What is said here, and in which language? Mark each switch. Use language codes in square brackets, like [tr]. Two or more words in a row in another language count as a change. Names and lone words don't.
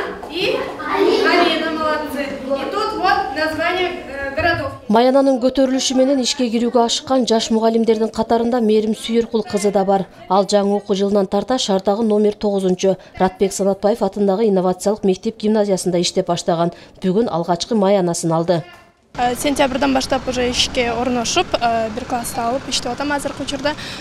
[ru] и Алина, молодцы. И тут вот название городов. [ky] Маянанын көтөрүлүшү менен ишке кирүүгө ашыккан жаш мугалимдердин катарында Мээрим Сүйөркул кызы да бар. Ал жаңы окуу жылынан тарта шаардагы номер 9 Ратбек Санатбаев атындагы инновациялык мектеп гимназиясында иштеп баштаган. Бүгүн алгачкы маянасын алды. Сентябрдан баштап уже ишке орношуп, бир класста алып иштеп атам азыркы учурда.